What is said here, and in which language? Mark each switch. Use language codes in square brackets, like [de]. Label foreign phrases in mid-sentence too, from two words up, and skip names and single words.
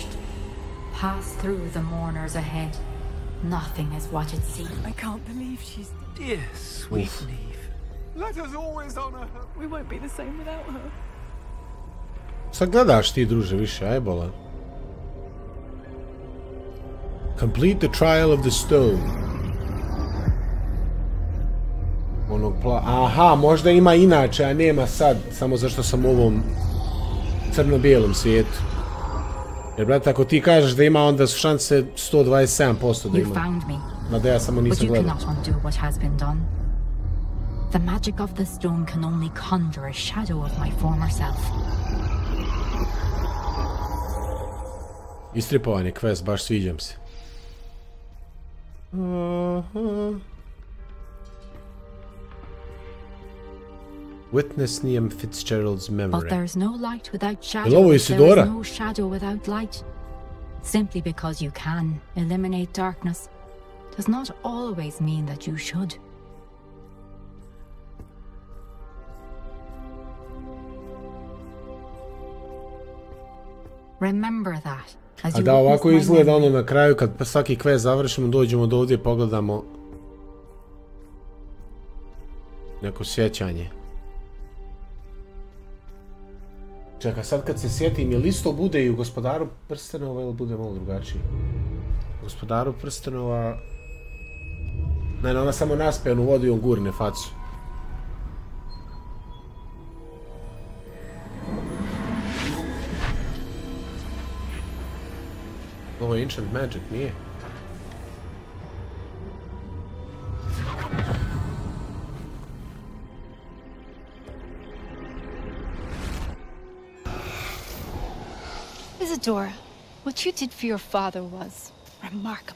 [en] Pass through the mourners ahead. Nothing is what it seems. I can't believe she's Dear, sweet Neve. Let us always honor her. We won't be the same without her. [bs] Sad gledaš ti, druže, više, aj bolan. [en] Complete the trial of the stone. [bs] Onog aha, možda ima inače, a nema sad, samo zašto sam u ovom crno-bijelom svijetu. Jer, brate, ako ti kažeš da ima, onda su šanse 127% da ima. Mada ja samo nisam gledao. [en] The magic of the stone can only conjure a shadow of my former self. [bs] Istripovanje quest, baš sviđam se. [en] Witness Liam Fitzgerald's memory. But there's no light without shadow. There is no shadow without light. Simply because you can eliminate darkness does not always mean that you should. Remember that. [bs] A da, ovako izgleda ono na kraju kad svaki quest završimo, dođemo do ovdje i pogledamo neko sjećanje. Čekaj, sad kad se sjetim, je li isto bude i u Gospodaru prstenova ili bude malo drugačiji? U Gospodaru prstenova... Ne, ona samo naspe, onu vodu i on gurne facu. Ovo je [en] Ancient Magic, [bs] nije? [en] Isadora, what you did for your father was remarkable.